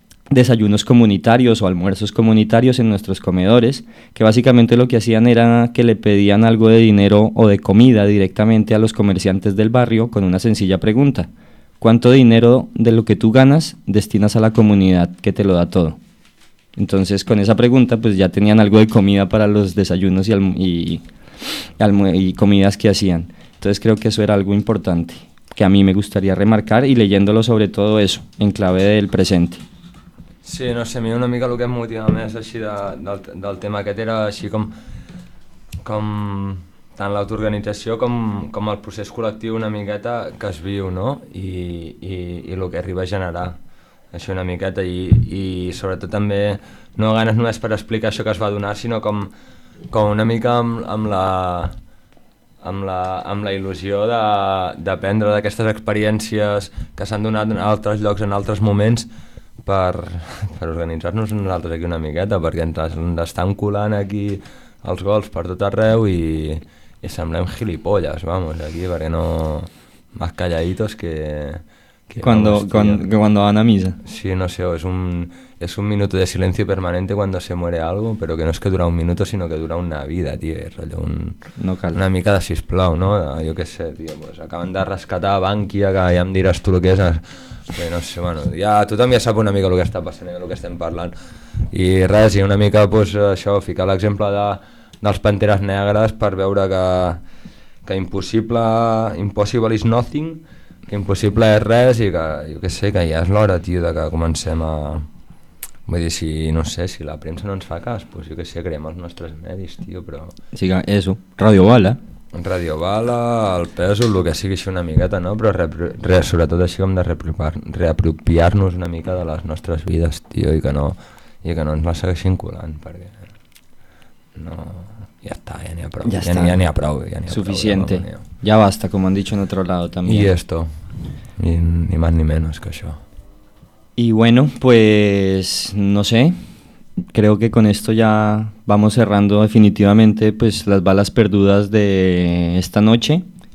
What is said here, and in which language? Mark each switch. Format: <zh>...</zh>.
<es>desayunos comunitarios o almuerzos comunitarios en nuestros comedores, que básicamente lo que hacían era que le pedían algo de dinero o de comida directamente a los comerciantes del barrio con una sencilla pregunta: ¿cuánto dinero de lo que tú ganas destinas a la comunidad que te lo da todo? Entonces con esa pregunta pues ya tenían algo de comida para los desayunos y comidas que hacían. Entonces creo que eso era algo importante que a mí me gustaría remarcar, y leyéndolo sobre todo eso en clave del presente.</es> <ca>Sí, no sé, a mi una mica el que em motiva més així del tema aquest era així com tant l'autoorganització com el procés col·lectiu una miqueta que es viu, no? I el que arriba a generar així una miqueta, i sobretot també no ganes només per explicar això que es va donar, sinó com com una mica amb la il·lusió d'aprendre d'aquestes experiències que s'han donat en altres llocs, en altres moments, per organitzar-nos nosaltres aquí una miqueta, perquè ens estan colant aquí els gols per tot arreu i semblem gilipolles, vamos, aquí, perquè no...</ca> <es>Más calladitos que cuando van a misa. Sí, no sé, es un minuto de silencio permanente cuando se muere algo, pero que no es que dura un minuto, sino que dura una vida, tío, es rollo un...</es> <ca>No cal. Una mica de sisplau, ¿no?</ca> <es>Yo qué sé, tío, pues acaban de rescatar a Bankia, que ya me dirás tú lo que es... No sé, bueno, ya tú también sabes una mica lo que está pasando,</es> <ca>lo que estem parlant. Y res, y una mica, pues, això, ficar l'exemple dels Panteres Negres per veure que impossible,</ca> <en>impossible is nothing,</en> <ca>que impossible és res, i que jo que sé, que ja és l'hora, tio, de que comencem a... Vull dir, si la premsa no ens fa cas, pues jo que sé, creem els nostres medis, tio, però... Sí, que és ho, Radio Bala. Radio Bala, el pèsol, el que sigui així una miqueta, no? Però sobretot així hem de reapropiar-nos una mica de les nostres vides, tio, i que no ens la segueixin colant, perquè...</ca> <es>No... Ya está, ya ni a prou. Ya, ya está. Ni a prou. Ya ni a suficiente.</es> <ca>Prou,</ca> <es>ya basta, como han dicho en otro lado también. Y esto. Y ni más ni menos que eso. Y bueno, pues no sé. Creo que con esto ya vamos cerrando definitivamente pues las balas perdudas de esta noche.</es>